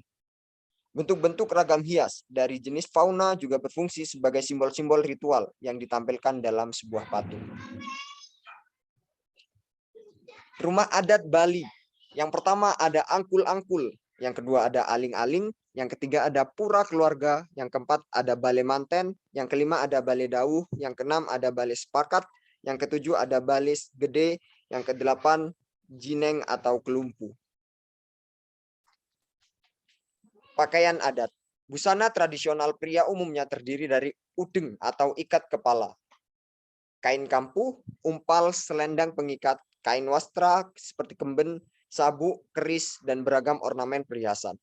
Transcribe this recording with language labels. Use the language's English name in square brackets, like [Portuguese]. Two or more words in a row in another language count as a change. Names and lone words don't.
[Indonesian] Bentuk-bentuk ragam hias dari jenis fauna juga berfungsi sebagai simbol-simbol ritual yang ditampilkan dalam sebuah patung. Rumah adat Bali. Yang pertama ada angkul-angkul, yang kedua ada aling-aling, yang ketiga ada pura keluarga, yang keempat ada bale manten, yang kelima ada bale dawuh, yang keenam ada bale sepakat, yang ketujuh ada bale gede, yang kedelapan jineng atau kelumpu. Pakaian adat. Busana tradisional pria umumnya terdiri dari udeng atau ikat kepala, kain kampuh, umpal, selendang pengikat, kain wastra seperti kemben, sabuk, keris, dan beragam ornamen perhiasan.